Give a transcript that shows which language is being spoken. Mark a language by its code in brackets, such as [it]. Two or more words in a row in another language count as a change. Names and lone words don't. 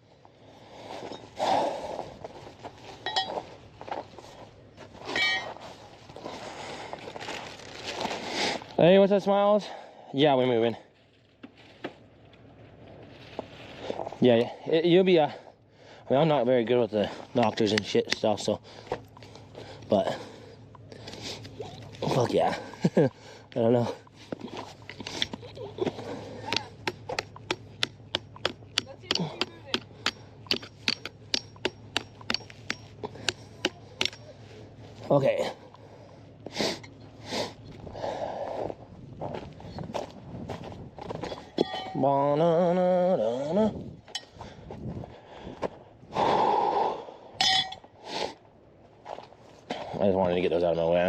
[en] Hey, what's up, Smiles? Yeah, we're moving. Yeah, you'll be, I mean, I'm not very good with the doctors and shit stuff, so, but, fuck yeah. I don't know. Okay. Ba-na-na-na-na. I just wanted to get those out of my way.